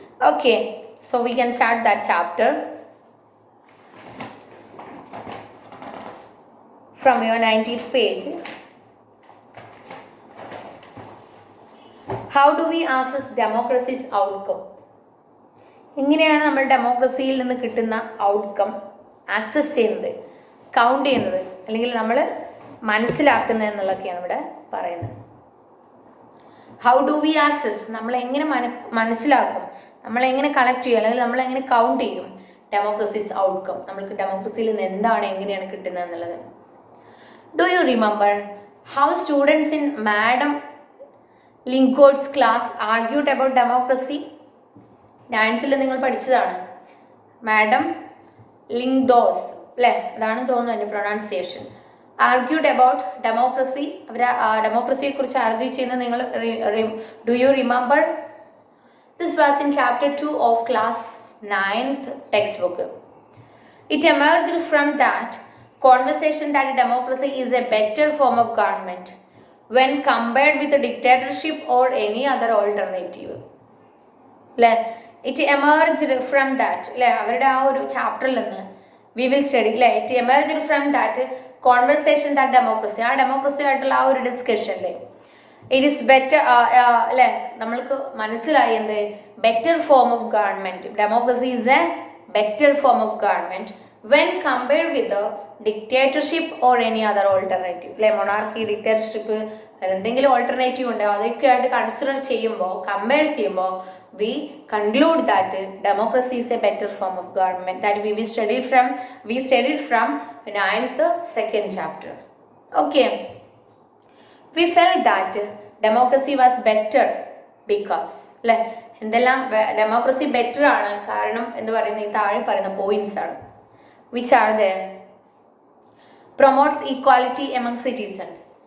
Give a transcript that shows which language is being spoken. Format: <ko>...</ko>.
<en>Okay, so we can start that chapter from your 19th page. How do we assess democracy's outcome?</en> <ml>എങ്ങനെയാണ് നമ്മൾ ഡെമോക്രസിയിൽ നിന്ന് കിട്ടുന്ന outcome assess ചെയ്യുന്നത്, count ചെയ്യുന്നത്, അല്ലെങ്കിൽ നമ്മൾ മനസ്സിലാക്കുന്നത് എന്നുള്ളതൊക്കെയാണ് ഇവിടെ പറയുന്നത്.</ml> <en>how do we assess,</en> <ml>നമ്മൾ എങ്ങനെ മനസ്സിലാക്കും, നമ്മളെങ്ങനെ കളക്ട് ചെയ്യും, അല്ലെങ്കിൽ നമ്മളെങ്ങനെ കൗണ്ട് ചെയ്യും ഡെമോക്രസീസ് ഔട്ട്കം, നമ്മൾക്ക് ഡെമോക്രസിയിൽ നിന്ന് എന്താണ്, എങ്ങനെയാണ് കിട്ടുന്നത് എന്നുള്ളത്.</ml> <en>Do you remember how students in madam Lyngdoh's class argued about democracy.</en> <ml>9th നിങ്ങൾ പഠിച്ചതാണ്. മാഡം ലിങ്ഡോസ് അല്ലേ, അതാണ് തോന്നുന്നു എൻ്റെ പ്രൊണൗൺസിയേഷൻ.</ml> <en>Argued about democracy.</en> <ml>അവർ ഡെമോക്രസിയെ കുറിച്ച് ആർഗ്യൂ ചെയ്യുന്നത് നിങ്ങൾ</ml> <en>Do you remember? This was in chapter 2 of class 9th textbook. It emerged from that conversation that democracy is a better form of government when compared with a dictatorship or any other alternative. It emerged from that.</en> <ml>അവരുടെ ആ ഒരു ചാപ്റ്ററിൽ നിന്ന്</ml> <en>we will study. It emerged from that conversation that democracy,</en> <ml>ആ democracy ആയിട്ടുള്ള ആ ഒരു ഡിസ്കഷനിലെ</ml> <en>it is better</en> <ml>അല്ലേ, നമ്മൾക്ക് മനസ്സിലായി എന്ത്,</ml> <en>Better form of government. Democracy is a better form of government when compared with dictatorship or any other alternative.</en> <ml>അല്ലെ, monarchy, dictatorship, എന്തെങ്കിലും ഓൾട്ടർനേറ്റീവ് ഉണ്ടോ അതൊക്കെ ആയിട്ട് കൺസിഡർ ചെയ്യുമ്പോൾ, കമ്പയർ ചെയ്യുമ്പോൾ</ml> <en>we conclude that democracy is a better form of government. That we studied from 9th second chapter. Okay, we felt that democracy was better because</en> <ml>അല്ലെ, എന്തെല്ലാം democracy better ആണ് കാരണം എന്ന് പറയുന്ന ഈ താഴെ പറയുന്ന പോയിന്റ്സ് ആണ്.</ml> <en>Which are the promotes equality among citizens.</en>